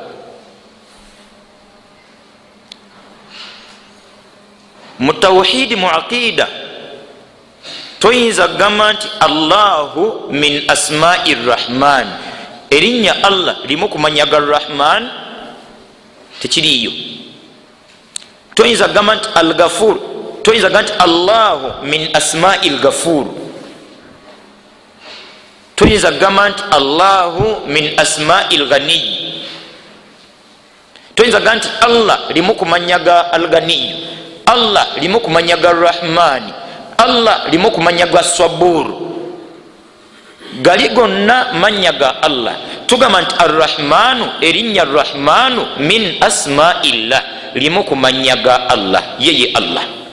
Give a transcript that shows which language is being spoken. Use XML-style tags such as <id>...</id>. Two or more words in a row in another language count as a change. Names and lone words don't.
<lg>Mu tawhidi mu aqida toyinza gamba nti</lg> <ar>الله من أسماء الرحمن,</ar> <lg>erinnya Allah limu kumanya ga Rahman, tekiriyo. Toyinza gamba nti al-Ghafur, toyinza gamba nti</lg> <ar>الله من أسماء الغفور,</ar> <lg>toyinza gamba nti</lg> <ar>الله من أسماء الغني,</ar> <lg>toyinza gamba nti Allah limu kumanya ga al-Ghani, Allah limu kumanya ga Rahman, Allah limu kumanya ga Sabur. Gali gonna manya ga Allah. Tugamba nti Ar-Rahmanu, erinnya</lg> <ar>الرحمن من أسماء الله,</ar> <lg>limu kumanya ga Allah, yeye Allah.</lg>